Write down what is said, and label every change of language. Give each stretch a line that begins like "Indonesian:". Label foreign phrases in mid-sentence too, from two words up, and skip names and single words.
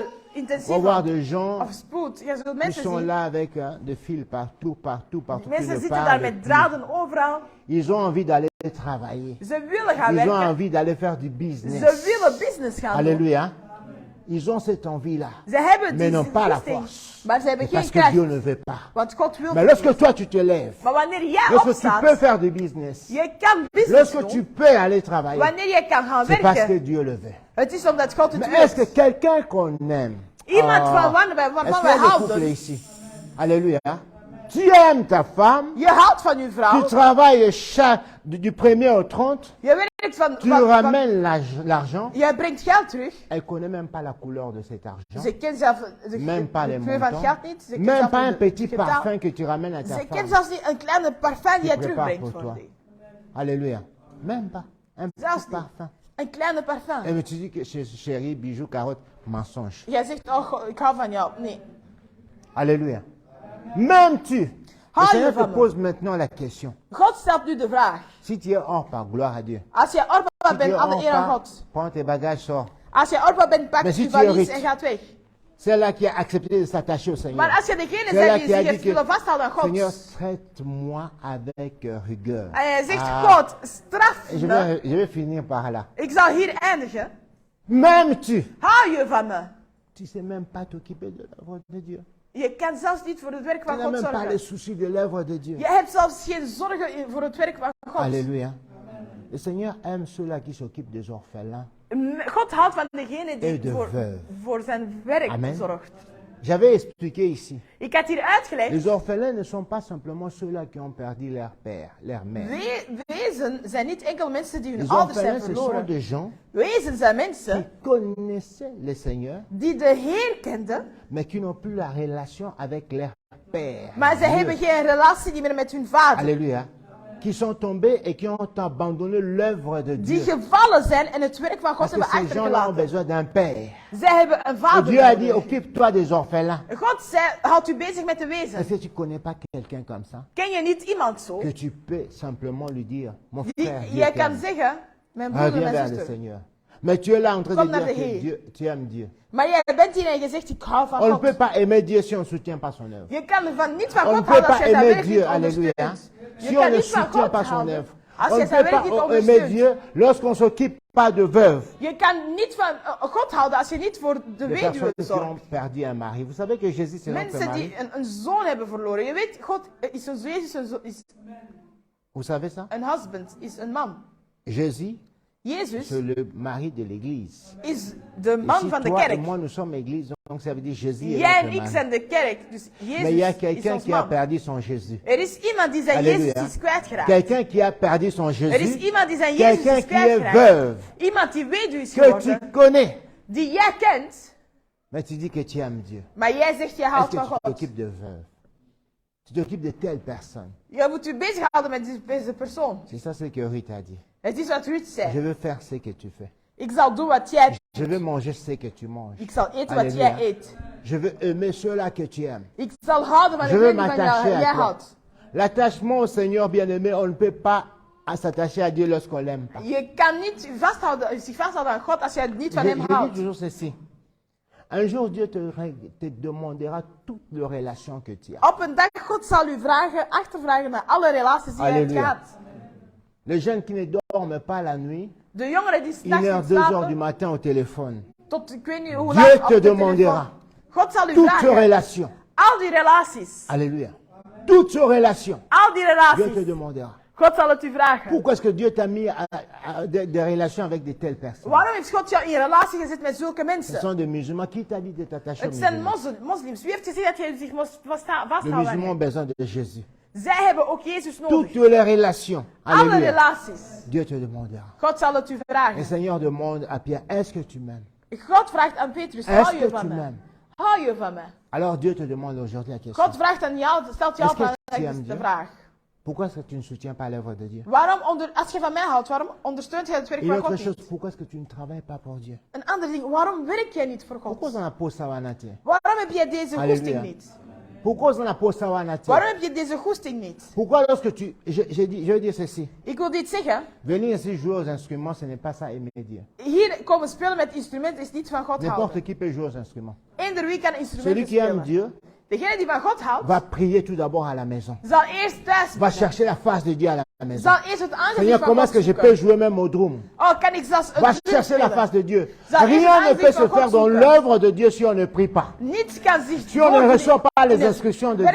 French: On va voir
Dutch: intensieve
French: des gens
Dutch: of spoed. Je zult
French: qui
Dutch: mensen
French: sont
Dutch: zien.
French: là avec des fils partout, qui
Dutch: Mensen
French: ne
Dutch: zitten daar
French: parlent
Dutch: met
French: plus.
Dutch: draden overal.
French: Ils ont envie d'aller travailler.
Dutch: Ze willen gaan
French: Ils ont
Dutch: werken.
French: envie d'aller faire du
Dutch: Ze
French: business.
Dutch: willen business gaan doen.
French: Alléluia. Ils ont cette envie-là.
Dutch: Ze hebben
French: Mais
Dutch: die
French: n'ont pas la
Dutch: goesting,
French: force.
Dutch: maar ze hebben
French: C'est parce
Dutch: geen
French: que Dieu
Dutch: kracht.
French: ne veut pas.
Dutch: Want God wil
French: Mais
Dutch: het
French: lorsque
Dutch: niet.
French: toi tu te lèves,
Dutch: Maar wanneer jij
French: lorsque tu
Dutch: opstaat,
French: peux faire du business,
Dutch: je kan business
French: lorsque tu
Dutch: doen.
French: peux aller travailler,
Dutch: Wanneer je kan gaan
French: c'est parce que
Dutch: werken,
French: Dieu le veut.
Dutch: het is omdat God het
French: Mais est-ce que
Dutch: wil.
French: quelqu'un qu'on aime,
Dutch: Iemand Ah, waarvan
French: est-ce
Dutch: wij
French: qu'il y a des couples
Dutch: houden.
French: ici? Alléluia. Tu aimes ta femme,
Dutch: Je houdt van je
French: tu
Dutch: vrouw.
French: travailles du 1er au 30,
Dutch: Je werkt
French: tu ramènes l'argent,
Dutch: je brengt geld terug.
French: elle ne connaît même pas la couleur de cet argent,
Dutch: Ze kent zelf
French: même pas les
Dutch: de kleur van het
French: montants,
Dutch: geld niet. Ze kent
French: même
Dutch: zelf
French: pas un
Dutch: niet
French: petit
Dutch: het getal.
French: parfum que tu ramènes à ta
Dutch: Ze kent
French: femme.
Dutch: zelfs niet een kleine parfum die je
French: prépare
Dutch: terugbrengt
French: pour
Dutch: voor
French: toi.
Dutch: die.
French: Alléluia. Même pas. Un
Dutch: Zelfs
French: petit
Dutch: niet.
French: parfum.
Dutch: Een kleine parfum.
French: Et tu dis que chérie, bijou, carotte, mensonge.
Dutch: Jij zegt, oh, ik hou van jou. Nee.
French: Alléluia. M'aimes-tu? Le
Dutch: Hou je
French: Seigneur te
Dutch: van me?
French: pose maintenant la question.
Dutch: God stelt nu de vraag.
French: Si tu es hors par, gloire à Dieu.
Dutch: Als je orpa
French: Si tu
Dutch: bent,
French: es
Dutch: alle
French: hors
Dutch: eer aan
French: par,
Dutch: God.
French: prends tes bagages, sors.
Dutch: Als je orpa bent, pak Maar je ziet u valies er en gaat weg.
French: Celle-là qui a accepté de s'attacher au Seigneur.
Dutch: Maar als je degene
French: Celle-là
Dutch: bent die
French: qui a
Dutch: zich
French: dit
Dutch: heeft
French: que,
Dutch: willen vasthouden aan
French: Seigneur,
Dutch: God.
French: traite-moi avec rigueur.
Dutch: En je zegt, Ah. God, straf
French: Je
Dutch: me.
French: vais finir par là.
Dutch: Ik zal hier eindigen.
French: M'aimes-tu?
Dutch: Hou je van me?
French: Tu sais même pas t'occuper de l'œuvre de Dieu.
Dutch: Je kan zelfs niet voor het werk
French: Tu
Dutch: van
French: n'as
Dutch: God
French: même pas
Dutch: zorgen.
French: les soucis de l'œuvre de Dieu.
Dutch: Je hebt zelfs geen zorgen voor het werk van God.
French: Alléluia. Le Seigneur aime ceux-là qui s'occupent des orphelins.
Dutch: God houdt van degene
French: Et
Dutch: die
French: de veuves.
Dutch: voor zijn werk
French: Amen.
Dutch: zorgt.
French: J'avais expliqué ici.
Dutch: Ik had hier uitgelegd.
French: Les orphelins ne sont pas simplement ceux-là qui ont perdu leur père, leur mère.
Dutch: Wezen zijn niet enkel mensen die hun
French: Les
Dutch: ouders zijn
French: orphelins, ce sont
Dutch: verloren.
French: des gens
Dutch: Wezen zijn
French: qui
Dutch: mensen
French: connaissaient le Seigneur,
Dutch: die de Heer kenden,
French: mais qui n'ont plus la relation avec leur père.
Dutch: maar ze
French: Dieu.
Dutch: hebben geen relatie meer met hun vader.
French: Alléluia. Qui sont tombés et qui ont abandonné l'œuvre de
Dutch: Die
French: Dieu.
Dutch: gevallen zijn en het werk van God
French: Parce que
Dutch: hebben
French: ces gens-là ont
Dutch: achtergelaten.
French: besoin d'un père.
Dutch: Zij hebben een
French: Et
Dutch: vader
French: Dieu a dit,
Dutch: nodig.
French: occupe-toi des orphelins.
Dutch: God zei, houdt u bezig met de
French: Est-ce
Dutch: wezen.
French: que tu ne connais pas quelqu'un comme ça?
Dutch: Ken je niet iemand zo?
French: Que tu peux simplement lui dire, mon
Dutch: Die,
French: frère, Dieu
Dutch: jij kan
French: t'aime.
Dutch: zeggen, mijn broeder,
French: Reviens
Dutch: mijn
French: vers le
Dutch: zuster.
French: Seigneur. Mais tu es là en train
Dutch: Kom
French: de
Dutch: naar
French: dire
Dutch: de
French: que
Dutch: Heer.
French: Dieu, tu aimes Dieu.
Dutch: Maar jij bent hier en je zegt, ik hou van
French: On ne
Dutch: God.
French: peut pas aimer Dieu si on ne soutient pas son œuvre.
Dutch: Je kan niet van
French: On ne
Dutch: God
French: peut
Dutch: houden als
French: pas
Dutch: je zijn
French: aimer
Dutch: werk
French: Dieu,
Dutch: niet
French: alléluia,
Dutch: ondersteunt. Je
French: si
Dutch: kan
French: on ne
Dutch: niet van
French: soutient
Dutch: God
French: pas son
Dutch: houden
French: œuvre.
Dutch: als
French: On
Dutch: je
French: ne
Dutch: zijn
French: peut
Dutch: werk niet
French: pas aimer
Dutch: ondersteunt.
French: Dieu lorsqu'on ne s'occupe pas de veuves.
Dutch: Je kan niet van God houden als je niet voor de
French: Les
Dutch: weduwe
French: personnes qui
Dutch: zorgt.
French: ont perdu un mari. Vous savez que Jésus, c'est notre
Dutch: Mensen
French: mari.
Dutch: die een zoon hebben verloren. Je weet, God is een Jezus is
French: Vous savez ça?
Dutch: een husband, is een man.
French: Jésus,
Dutch: Jezus
French: c'est le mari de l'église.
Dutch: is de
French: Et
Dutch: man
French: si
Dutch: van de
French: toi et
Dutch: kerk.
French: moi, nous sommes église, donc ça veut dire Jésus est
Dutch: Jij en
French: notre
Dutch: ik
French: mari.
Dutch: zijn de kerk. Dus
French: Mais il y a
Dutch: Jezus is
French: quelqu'un
Dutch: ons
French: qui a
Dutch: man.
French: perdu son Jésus.
Dutch: Er is iemand die zijn
French: Alléluia.
Dutch: Jezus is kwijtgeraakt.
French: Quelqu'un qui a perdu son
Dutch: Er is
French: Jésus.
Dutch: iemand die zijn Jezus
French: Quelqu'un
Dutch: is
French: qui est
Dutch: kwijtgeraakt.
French: veuve.
Dutch: Iemand die weduwe is
French: Que tu
Dutch: geworden.
French: connais.
Dutch: Die jij kent.
French: Mais tu dis que tu aimes Dieu.
Dutch: Maar jij zegt je
French: Est-ce
Dutch: houdt
French: que
Dutch: van
French: tu
Dutch: God.
French: t'occupes de veuve? Tu t'occupes de telle personne.
Dutch: Je moet je bezighouden met deze persoon.
French: C'est ça ce que Ruth a dit.
Dutch: Het is wat Ruud
French: Je
Dutch: zei.
French: veux faire ce que tu fais.
Dutch: Ik zal doen wat jij
French: Je veux manger ce que tu manges.
Dutch: Ik zal eten wat
French: Alléluia.
Dutch: jij eet.
French: Je veux aimer ceux-là que tu aimes.
Dutch: Ik zal houden van
French: Je veux
Dutch: degene van
French: m'attacher
Dutch: jij
French: à toi.
Dutch: houdt.
French: L'attachement au Seigneur bien-aimé, on ne peut pas s'attacher à Dieu lorsqu'on l'aime pas.
Dutch: Je kan niet zich vasthouden aan God als jij niet van
French: Je
Dutch: hem
French: dis
Dutch: houdt.
French: toujours ceci. Un jour, Dieu te demandera toutes les relations que tu as.
Dutch: Op een dag God zal u achtervragen naar alle relaties die je hebt
French: Alléluia.
Dutch: gehad.
French: Les jeunes qui ne dorment pas la nuit,
Dutch: De jongeren die
French: 1
Dutch: s'nachts
French: heure,
Dutch: niet
French: 2 heures du
Dutch: slapen,
French: matin au téléphone.
Dutch: tot ik weet niet hoe
French: Dieu
Dutch: lang op
French: te
Dutch: de
French: demandera
Dutch: telefoon. God zal u
French: toutes tes
Dutch: vragen,
French: relations.
Dutch: al die relaties,
French: Alléluia. Toutes tes relations.
Dutch: al die
French: Dieu te
Dutch: relaties,
French: demandera.
Dutch: God zal het u vragen.
French: Pourquoi est-ce que Dieu t'a mis des relations avec de telles personnes?
Dutch: Waarom heeft God jou in relatie gezet met zulke
French: Ce
Dutch: mensen?
French: sont des musulmans. Qui t'a dit de t'attacher aux
Dutch: Het zijn
French: musulmans?
Dutch: moslims. Wie heeft gezegd dat je zich moest
French: Les
Dutch: vasthouden
French: musulmans
Dutch: aan
French: ont
Dutch: hen?
French: besoin de Jésus.
Dutch: Zij hebben ook Jezus nodig.
French: Toutes les relations.
Dutch: Alle
French: Alléluia.
Dutch: relaties.
French: Dieu te demandera.
Dutch: God zal het u
French: Le
Dutch: vragen.
French: Seigneur demande à Pierre, est-ce que tu m'aimes?
Dutch: God vraagt aan Petrus,
French: Est-ce
Dutch: hou je
French: que
Dutch: van
French: tu
Dutch: me?
French: m'aimes?
Dutch: Hou je van me?
French: Alors Dieu te demande aujourd'hui la question.
Dutch: God vraagt aan jou, stelt jou
French: Est-ce que tu aimes
Dutch: de
French: Dieu?
Dutch: vraag.
French: Pourquoi est-ce que tu ne soutiens pas l'œuvre de Dieu?
Dutch: Als je van mij houdt, waarom ondersteunt je het werk
French: Une
Dutch: van
French: autre
Dutch: God
French: chose,
Dutch: niet?
French: pourquoi est-ce que tu ne travailles pas pour Dieu?
Dutch: Een ander ding, waarom werk jij niet voor
French: Pourquoi
Dutch: God?
French: on a pour sawanate?
Dutch: Waarom heb jij deze
French: Alléluia.
Dutch: goesting niet?
French: Pourquoi on a pour sawanate?
Dutch: Waarom heb je deze goesting niet?
French: Pourquoi lorsque tu... je veux dire ceci.
Dutch: Ik wil dit zeggen.
French: Venir ici jouer aux instruments, ce n'est pas ça aimer Dieu.
Dutch: Hier komen spelen met instrumenten is niet van God houden.
French: N'importe qui peut jouer aux instruments.
Dutch: Eender wie kan
French: Celui
Dutch: instrumenten
French: qui aime
Dutch: spelen.
French: Dieu
Dutch: Degene die van God houdt,
French: va prier tout d'abord à la maison.
Dutch: zal eerst thuis
French: Va
Dutch: bidden.
French: chercher la face de Dieu à la maison.
Dutch: Zal eerst het aangezicht
French: Seigneur,
Dutch: van
French: comment
Dutch: God
French: est-ce que je
Dutch: zoeken.
French: peux jouer même au drum?
Dutch: Oh, kan ik zelfs een
French: Va
Dutch: drum
French: chercher la
Dutch: spelen?
French: face de Dieu.
Dutch: Zal eerst
French: Rien
Dutch: het
French: ne peut
Dutch: aangezicht
French: se
Dutch: van
French: faire
Dutch: God
French: dans
Dutch: zoeken.
French: l'œuvre de Dieu si on ne prie pas.
Dutch: Niets kan zich
French: Si on ne
Dutch: doen
French: reçoit pas
Dutch: in
French: les
Dutch: het
French: instructions de